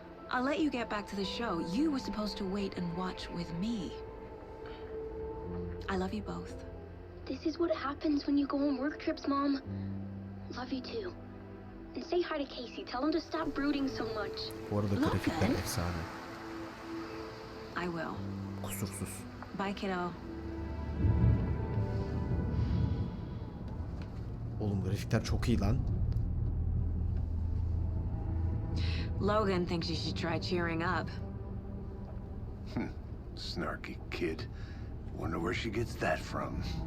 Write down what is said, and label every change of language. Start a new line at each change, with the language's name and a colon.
English: I'll let you get back to the show. You were supposed to wait and watch with me. I love you both. This is what happens when you go on work trips, Mom. Love you too. And say hi to Casey. Tell him to stop brooding so much.
Turkish: Bu arada grafikler efsane.
English: I will.
Turkish: Kusursuz.
English: Bye, kiddo.
Turkish: Oğlum grafikler çok iyi lan.
English: Logan thinks you should try cheering up. Snarky kid. Wonder where she gets that from.